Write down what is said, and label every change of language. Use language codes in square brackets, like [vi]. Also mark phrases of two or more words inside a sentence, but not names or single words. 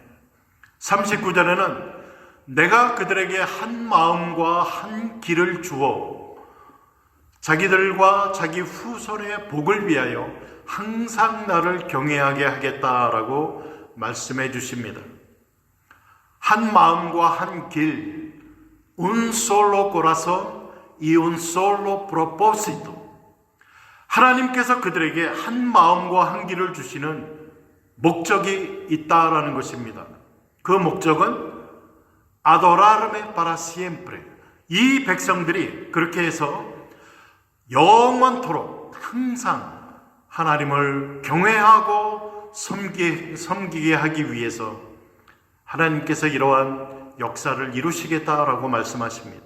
[ko] 39절에는 내가 그들에게 한 마음과 한 길을 주어 자기들과 자기 후손의 복을 위하여 항상 나를 경외하게 하겠다라고 말씀해 주십니다. 한 마음과 한 길, [es] un solo corazón y un solo propósito. [ko] 하나님께서 그들에게 한 마음과 한 길을 주시는 목적이 있다라는 것입니다. 그 목적은 [es] adorarme para siempre. [ko] 이 백성들이 그렇게 해서 영원토록 항상 하나님을 경외하고 섬기게 하기 위해서 하나님께서 이러한 역사를 이루시겠다라고 말씀하십니다.